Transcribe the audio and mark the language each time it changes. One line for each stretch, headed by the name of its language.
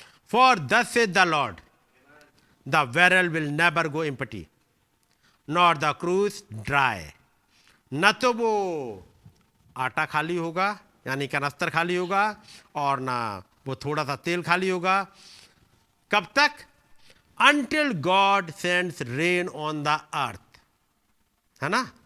English: For thus saith the Lord, the well will never go empty, nor the cruse dry.
Hindi: न तो वो आटा खाली होगा, यानी कनस्तर खाली होगा, और ना वो थोड़ा सा तेल खाली होगा। कब तक?
English: until God sends rain on the earth, है ना।